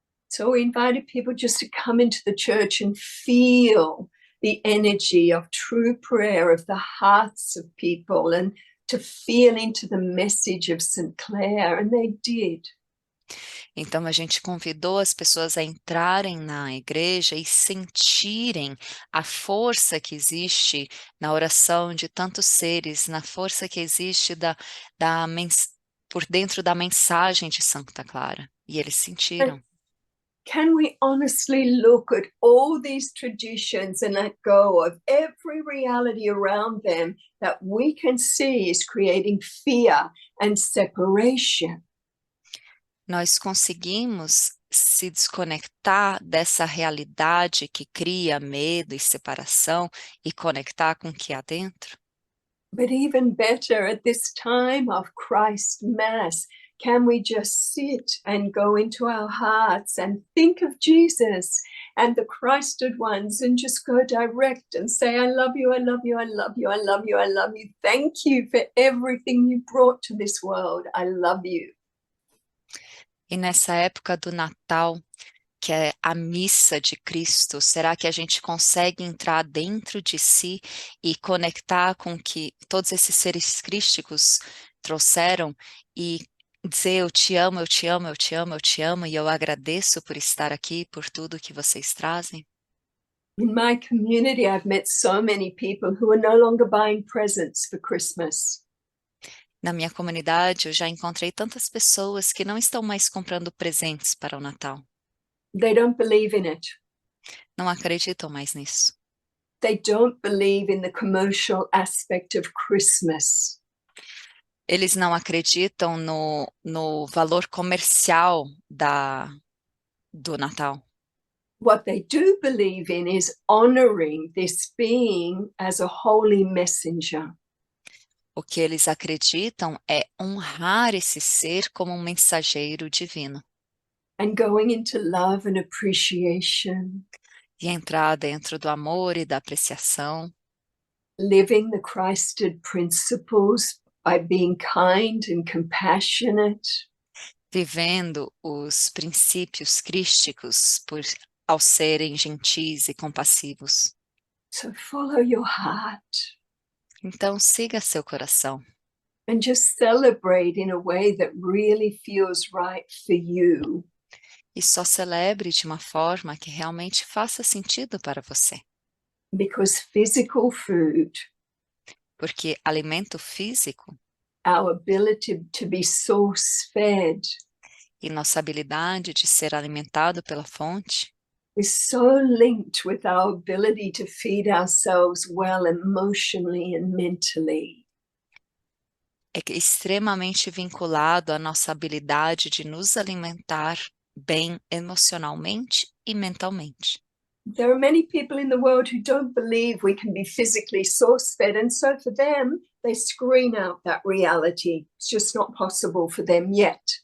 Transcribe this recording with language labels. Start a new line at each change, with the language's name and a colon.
English: So we invited people just to come into the church and feel the energy of true prayer of the hearts of people and to feel into the message of St. Clare, and they did.
Portuguese: Então a gente convidou as pessoas a entrarem na igreja e sentirem a força que existe na oração de tantos seres, na força que existe por dentro da mensagem de Santa Clara. E eles sentiram.
English: Can we honestly look at all these traditions and let go of every reality around them that we can see is creating fear and separation?
Portuguese: Nós conseguimos se desconectar dessa realidade que cria medo e separação e conectar com o que há dentro?
English: But even better, at this time of Christ Mass, can we just sit and go into our hearts and think of Jesus and the Christed ones and just go direct and say, I love you, I love you, I love you, I love you, I love you. Thank you for everything you brought to this world. I love you.
Portuguese: E nessa época do Natal, que é a missa de Cristo, será que a gente consegue entrar dentro de si e conectar com o que todos esses seres crísticos trouxeram e dizer eu te amo, eu te amo, eu te amo, eu te amo e eu agradeço por estar aqui, por tudo que vocês trazem?
English: In my community, I've met so many people who are no longer buying presents for Christmas.
Portuguese: Na minha comunidade, eu já encontrei tantas pessoas que não estão mais comprando presentes para o Natal.
English: They don't believe in it.
Portuguese: Não acreditam mais nisso.
English: They don't believe in the commercial aspect of Christmas.
Portuguese: Eles não acreditam no valor comercial do Natal.
English: What they do believe in is honoring this being as a holy messenger.
Portuguese: O que eles acreditam é honrar esse ser como um mensageiro divino
English: And going into love and appreciation,
Portuguese: e entrar dentro do amor e da apreciação,
English: living the Christed principles by being kind and compassionate,
Portuguese: vivendo os princípios crísticos ao serem gentis e compassivos.
English: so follow your heart
Portuguese: Então, siga seu coração
English: and just celebrate in a way that really feels right for you.
Portuguese: e só celebre de uma forma que realmente faça sentido para você.
English: Because physical food,
Portuguese: Porque alimento físico
English: our ability to be source-fed,
Portuguese: e nossa habilidade de ser alimentado pela fonte
English: is so linked with our ability to feed ourselves well emotionally and mentally.
Portuguese: é extremamente vinculado à nossa habilidade de nos alimentar bem emocionalmente e mentalmente.
English: There are many people in the world who don't believe we can be physically source-fed, and so for them, they screen out that reality. It's just not possible for them yet.